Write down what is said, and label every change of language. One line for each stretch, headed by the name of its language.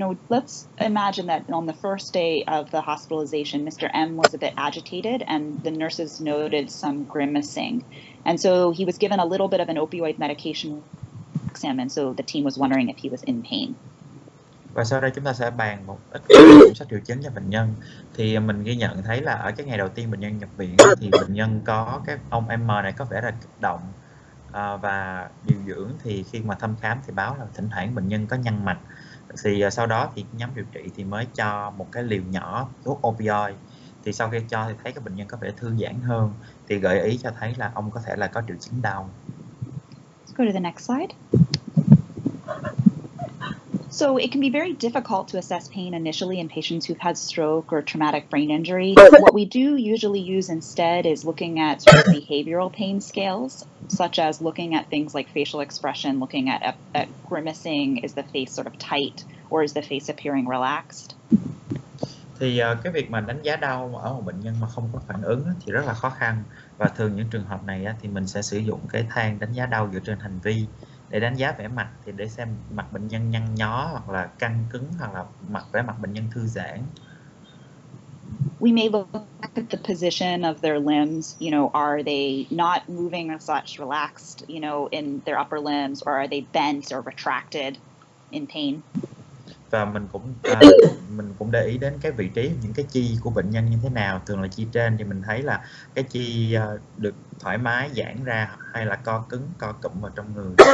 English: Let's imagine that on the first day of the hospitalization, Mr. M was a bit agitated and the nurses noted some grimacing. And so he was given a little bit of an opioid medication, and so the team was wondering if he was in pain.
Vietnamese: Và sau đây chúng ta sẽ bàn một ít kiểm soát triệu chứng cho bệnh nhân. Thì mình ghi nhận thấy là ở cái ngày đầu tiên bệnh nhân nhập viện thì bệnh nhân có ông M này có vẻ là kích động, và điều dưỡng thì khi mà thăm khám thì báo là thỉnh thoảng bệnh nhân có nhăn mạch. Thì sau đó thì nhóm điều trị thì mới cho một cái liều nhỏ thuốc opioid. Thì sau khi cho thì thấy các bệnh nhân có vẻ thư giãn hơn, thì gợi ý cho thấy là ông có thể là có triệu chứng đau.
English: go to the next slide. So it can be very difficult to assess pain initially in patients who've had stroke or traumatic brain injury. What we do usually use instead is looking at sort of behavioral pain scales, such as looking at things like facial expression, looking at grimacing. Is the face sort of tight or is the face appearing relaxed?
Vietnamese: Thì cái việc mà đánh giá đau ở một bệnh nhân mà không có phản ứng thì rất là khó khăn, và thường những trường hợp này thì mình sẽ sử dụng cái thang đánh giá đau dựa trên hành vi để đánh giá vẻ mặt, thì để xem mặt bệnh nhân nhăn nhó hoặc là căng cứng, hoặc là vẻ mặt bệnh nhân thư giãn.
English: We may look at the position of their limbs, are they not moving as such, relaxed, in their upper limbs, or are they bent or retracted in pain?
Vietnamese: Và mình cũng để ý đến cái vị trí những cái chi của bệnh nhân như thế nào. Thường là chi trên thì mình thấy là cái chi được thoải mái giãn ra, hay là co cứng, co cụm vào trong người.